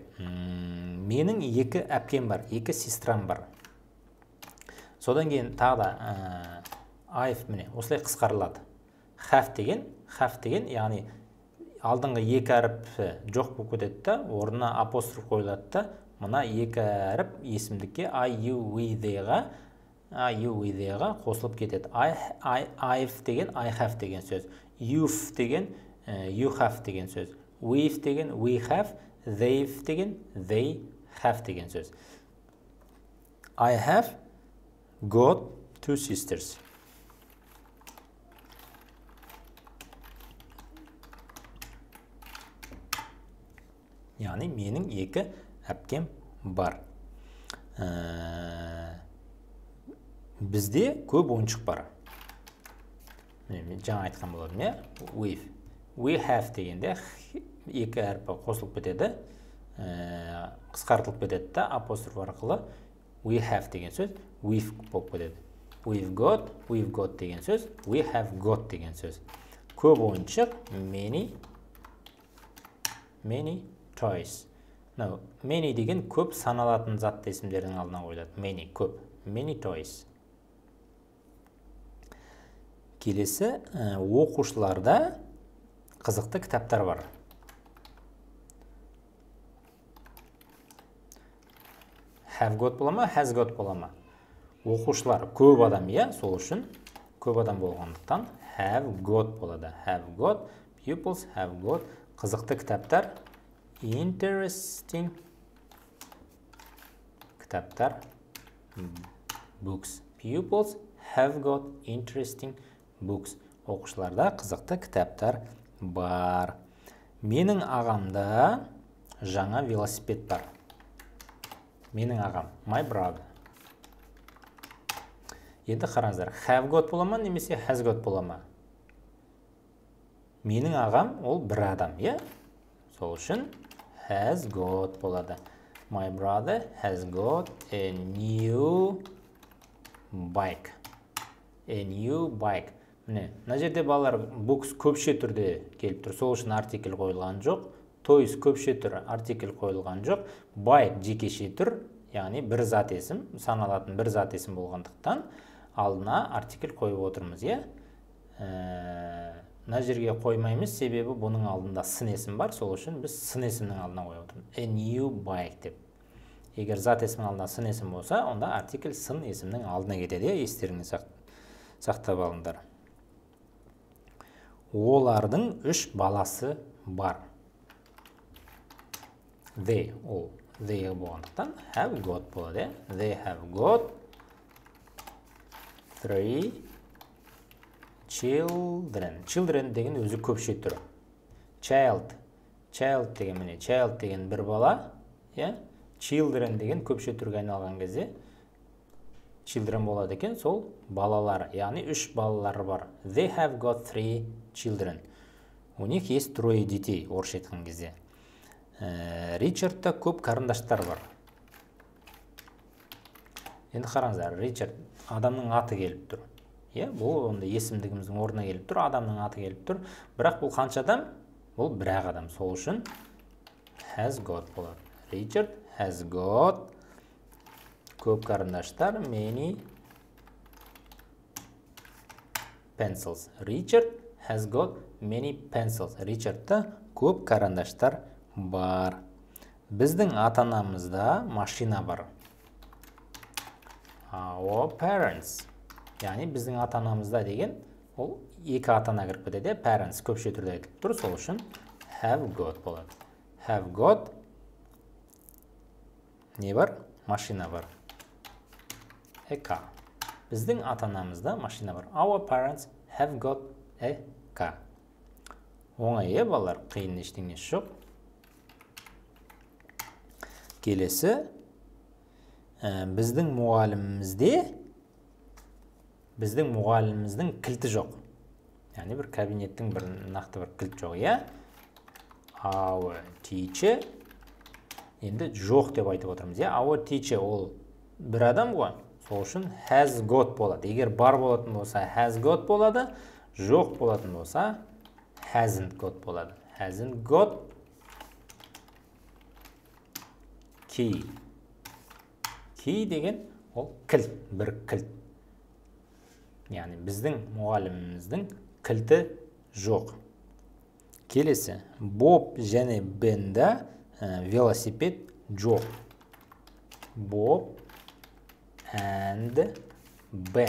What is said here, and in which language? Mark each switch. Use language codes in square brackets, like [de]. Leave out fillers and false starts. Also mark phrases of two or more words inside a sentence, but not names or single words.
[kk] Менің екі әпкем бар, екі сестрам бар. Содан кейін тағы да I've, міне, осылай қысқарылады. Have деген, яғни алдыңғы екі әріпі жоқ болып кетеді да, орнына апостроф қойылады да, мына екі әріп есімдікке [en] I, you, we, [kk] they-ға қосылып кетеді. I've деген [en] I have [kk] деген сөз. You've деген [en] you have [kk] деген сөз. We've деген [en] we have, they've [kk] деген [en] they have [kk] деген сөз. [en] I have got two sisters. [kk] Яғни менің екі әпкем бар. Бізде көп ойыншық бар. Мен жаңа айтқан болдым, я? [en] We have [kk] дегенде екі әрпі қосылып кетеді, қысқартылып кетеді да, апостроф арқылы [en] we have [kk] деген сөз we've болып кетеді. [en] We've got [kk] деген сөз [en] we have got [kk] деген сөз. Көп ойыншық [en] many toys. [kk] Many деген көп саналатын затты есімдердің алдына қойылады. [en] Many көп. Many toys. [kk] Келесі, оқушыларда қызықты кітаптар бар. [en] Have got [kk] бола ма, [en] has got [kk] бола ма? Оқушылар көп адам, я, сол үшін көп адам болғандықтан [en] have got [kk] болады. [en] Have got, pupils have got, [kk] қызықты кітаптар, interesting кітаптар, books. [en] Pupils have got interesting books. [kk] Оқушыларда қызықты кітаптар бар. Менің ағамда жаңа велосипед бар. Менің ағам, [en] my brother. [kk] Енді қараңыздар, [en] have got [kk] бола ма, немесе [en] has got [kk] бола ма? Менің ағам ол бір адам, я? Сол үшін [en] has got [kk] болады. [en] My brother has got a new bike. A new bike. [kk] Міне, мына жерде балалар books көпше түрде келіп тұр. Сол үшін артикль қойылған жоқ. Toys көпше түр, артикль қойылған жоқ. Bike жекеше түр, яғни бір зат есім, саналатын бір зат есім болғандықтан алдына артикль қойып отырмыз, е? Мына жерге қоймаймыз, себебі бұның алдында сын есім бар, сол үшін біз сын есімнің алдына қойып отырмыз. [en] A new bike [kk] деп. Егер зат есімнің алдында сын есім болса, онда артикль сын есімнің алдына кетеді, естеріңізде сақтап алыңдар. Олардың 3 баласы бар. They, ол, they болғандықтан [en] have got [kk] болады. [en] They have got 3 children. [kk] Children деген өзі көпше түрі. Child деген міне, child деген бір бала, children деген көпше түрге айналған кезде children болады екен, сол балалар, яғни 3 балалары бар. [en] They have got 3 children. [ru] У них есть 3 детей, [kk] орысша айтқан кезде. Ричардта көп қарындаштар бар. Енді қараңыздар, Ричард адамның аты келіп тұр. Бұл онда есімдігіміздің орнына келіп тұр, адамның аты келіп тұр. Бірақ бұл қанша адам? Бұл бір-ақ адам. Сол үшін has got болады. Richard [en] has got [kk] көп қарындаштар, [en] many pencils. Richard has got many pencils. [kk] Richardта көп қарындаштар бар. Біздің ата-анамызда машина бар. [en] Our parents. [kk] Яғни біздің ата-анамызда деген ол екі ата-ана кіріп кетеді. Parents көпше түрде айтылып тұр, сол үшін [en] have got [kk] болады. [en] Have got [kk] не бар? Машина бар. [en] A car. [kk] Біздің ата-анамызда машина бар. [en] Our parents have got a car. [kk] Оңай, балалар, қиын ештеңесі жоқ. Келесі, біздің мұғаліміміздің кілті жоқ. Яғни бір кабинеттің бір нақты бір кілт жоқ, я? [en] Our teacher. [kk] Енді жоқ деп айтып отырмыз, я? [en] Our teacher [kk] ол бір адам ғой. Сол үшін [en] has got [kk] болады. Егер бар болатын болса, [en] has got [kk] болады. Жоқ болатын болса, [en] hasn't got [kk] болады. [en] Hasn't got key. [kk] Key деген ол кілт, бір кілт. Яғни біздің мұғаліміміздің кілті жоқ. Келесі, Боб және Бенда велосипед жоқ. [en] Bob and Ben.